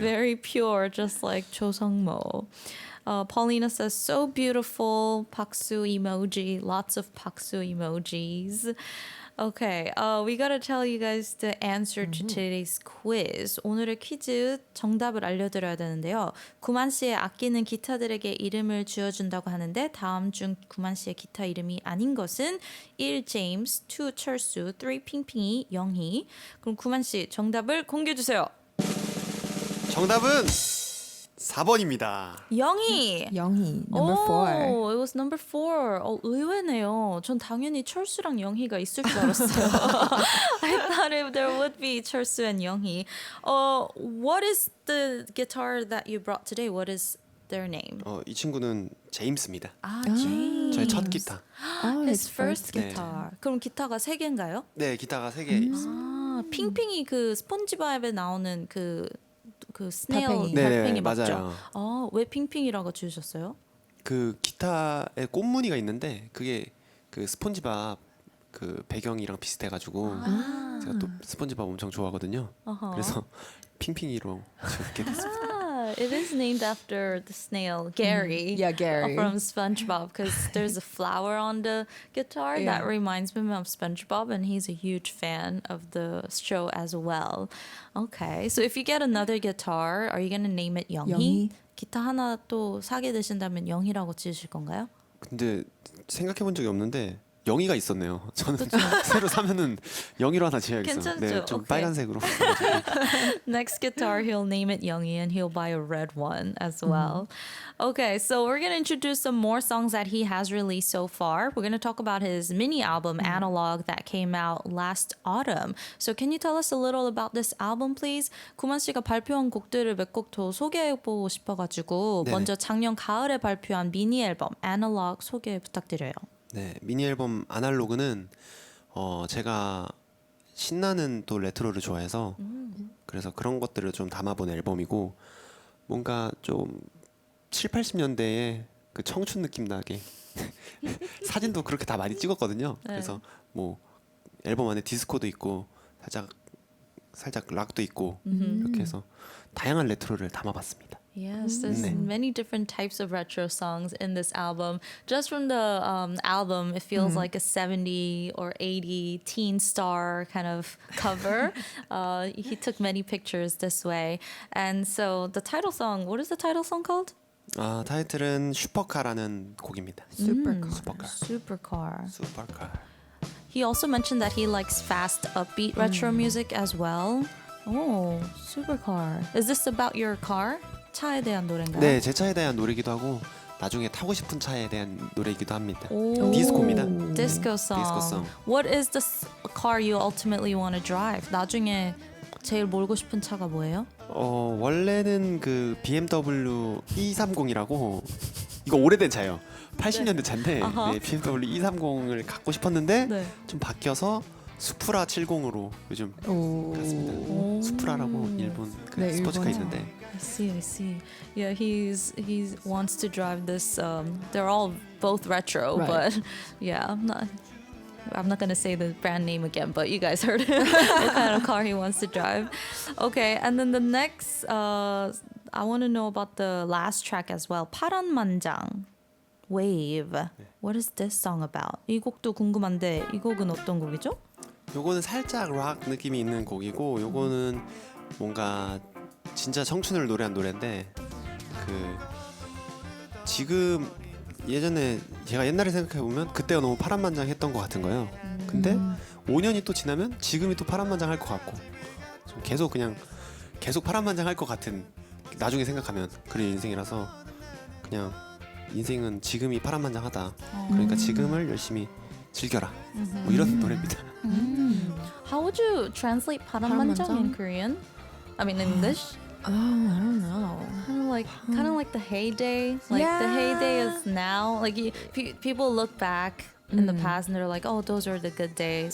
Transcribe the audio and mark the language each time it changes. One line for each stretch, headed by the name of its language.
English: very pure, just like 조성모. Paulina says, so beautiful. 박수 emoji, lots of 박수 emojis. Okay, we gotta tell you guys the answer to today's quiz.
Korean: 오늘의 퀴즈 정답을 알려드려야 되는데요. 구만씨의 아끼는 기타들에게 이름을 지어준다고 하는데 다음 중 구만씨의 기타 이름이 아닌 것은 1. 제임스, 2. 철수, 3. 핑핑이, 영희. 그럼 구만씨 정답을 공개해주세요. 정답은 4번입니다. 영희!
English: 영희 number 4. Oh, it was number 4.
Korean: 의외네요. 전 당연히 철수랑 영희가 있을 줄 알았어요.
English: I thought if there would be 철수 and 영희. What is the guitar that you brought today? What is their name?
Korean: 이 친구는 제임스입니다.
English: James.
Korean: 저의 첫 기타.
English: Oh, His his first first
Korean: guitar. 그럼 기타가 3개인가요? 네, 기타가 3개 있습니다. 핑핑이 그 스폰지밥에 나오는 그 스네일 달팽이. 달팽이 네, 맞죠? 맞아요. 왜 핑핑이라고 지으셨어요? 그 기타에 꽃무늬가 있는데 그게 그 스폰지밥 그 배경이랑 비슷해가지고 제가 또 스폰지밥 엄청 좋아하거든요. 그래서 핑핑이로 지었게 됐습니다.
English: It is named after the snail Gary. Yeah, Gary. From SpongeBob, because there's a flower on the guitar that reminds me of SpongeBob, and he's a huge fan of the show as well. Okay, so if you get another guitar, are you gonna name it 영희?
Korean: 영희. 기타 하나 또 사게 되신다면 영희라고 지으실 건가요? 근데 생각해본 적이 없는데 영희가 있었네요. 저는 새로 사면은 영희로 하나 지어야겠어요. 괜찮죠? 네, 좀 오케이. 빨간색으로.
English: Next guitar, he'll name it 영희, and he'll buy a red one as well. Okay, so we're gonna introduce some more songs that he has released so far. We're gonna talk about his mini album Analog that came out last autumn. So can you tell us a little about this album, please?
Korean: 구만 씨가 발표한 곡들을 몇 곡 더 소개해보고 싶어가지고 네네. 먼저 작년 가을에 발표한 미니 앨범 Analog 소개 부탁드려요. 네, 미니 앨범 아날로그는 제가 신나는 또 레트로를 좋아해서 그래서 그런 것들을 좀 담아본 앨범이고 뭔가 좀 7, 80년대의 그 청춘 느낌 나게 사진도 그렇게 다 많이 찍었거든요. 그래서 뭐 앨범 안에 디스코도 있고 살짝 락도 있고 이렇게 해서 다양한 레트로를 담아봤습니다.
English: Yes, there's many different types of retro songs in this album. Just from the album, it feels like a 70 or 80 teen star kind of cover. He took many pictures this way. And so the title song, what is the title song called?
Korean: 타이틀은 슈퍼카라는 곡입니다.
English: Supercar. Supercar.
Korean: 슈퍼카.
English: He also mentioned that he likes fast, upbeat retro music as well. Oh, Supercar. Is this about your car?
Korean: 차에 대한 노래인가요? 네, 제 차에 대한 노래이기도 하고 나중에 타고 싶은 차에 대한 노래이기도 합니다. 오. 디스코입니다.
English: Disco song. Disco song. What is the car you ultimately want to drive?
Korean: 나중에 제일 몰고 싶은 차가 뭐예요? 원래는 그 BMW 230이라고 이거 오래된 차예요. 80년대 차인데 네, BMW 230을 갖고 싶었는데 네. 좀 바뀌어서 수프라 70으로 요즘 갔습니다. 수프라라고 일본 그 네, 스포츠카 일본. 있는데
English: I see. Yeah, he wants to drive this. They're all both retro, Right. but yeah, I'm not gonna say the brand name again, but you guys heard what kind of car he wants to drive. Okay, and then the next, I want to know about the last track as well. 파란만장, Wave. What is this song about?
Korean: 이 곡도 궁금한데 이 곡은 어떤 곡이죠? 요거는 살짝 락 느낌이 있는 곡이고 요거는 뭔가 진짜 청춘을 노래한 노래인데 그 지금 예전에 제가 옛날에 생각해 보면 그때가 너무 파란만장했던 것 같은 거예요. 근데 5년이 또 지나면 지금이 또 파란만장할 것 같고 좀 계속 파란만장할 것 같은 나중에 생각하면 그런 인생이라서 그냥 인생은 지금이 파란만장하다. 그러니까 지금을 열심히 즐겨라. 뭐 이런 노래입니다.
English: How would you translate 파란만장 in
Korean: 파란만장?
English: Korean? I mean English? Oh, I don't know. Kind of like the heyday. Like the heyday is now. Like people look back in the past and they're like, oh, those are the good days.